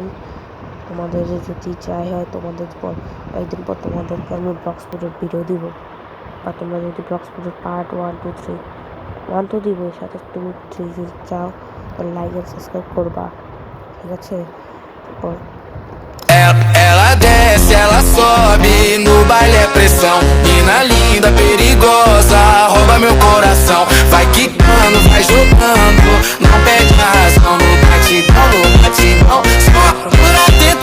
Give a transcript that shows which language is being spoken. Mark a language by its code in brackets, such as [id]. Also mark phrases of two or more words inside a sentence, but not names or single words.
[bn] তোমাদের যদি চাই হয় তোমাদের পর একদিন পর তোমাদেরকে আমি ব্লকস্পোর্টের ভিডিও দিব, বা তোমরা যদি ব্লকস্পোর্টের পার্ট 1, 2, 3 1 তো দিব, এর সাথে 2, 3 যদি চাও তাহলে লাইক আর সাবস্ক্রাইব করবা, ঠিক আছে? তারপর [pt] Ela desce, ela sobe, no baile é pressão. Mina linda, perigosa, rouba meu coração. Vai quicando, vai jogando, não perde a razão. No batidão, só por atento.